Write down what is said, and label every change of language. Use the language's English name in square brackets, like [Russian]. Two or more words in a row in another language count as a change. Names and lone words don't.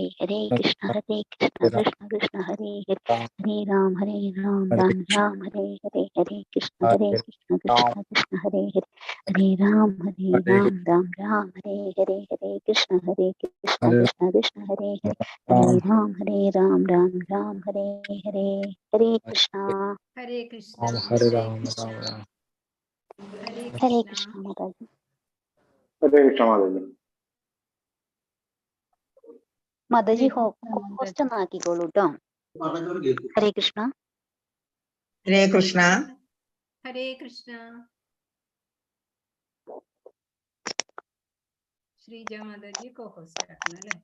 [Sanskrit] हरे कृष्ण कृष्ण कृष्ण हरे हरे हरे राम राम हरे हरे हरे कृष्ण कृष्ण कृष्ण हरे हरे हरे राम राम हरे हरे हरे कृष्ण कृष्ण हरे हरे हरे राम राम हरे हरे हरे कृष्ण. हरे कृष्ण. हरे कृष्ण माताजी. हरे कृष्ण माताजी. [Malayalam] മദജി ഹോസ്റ്റ് ഒന്ന് ആക്കിക്കോളൂ കേട്ടോ. [Sanskrit] ഹരേ കൃഷ്ണ. ഹരേ കൃഷ്ണ. ഹരേ കൃഷ്ണ. [Malayalam] ശ്രീജ മാതാജി കോ-ഹോസ്റ്റ് ആക്കണം അല്ലേ?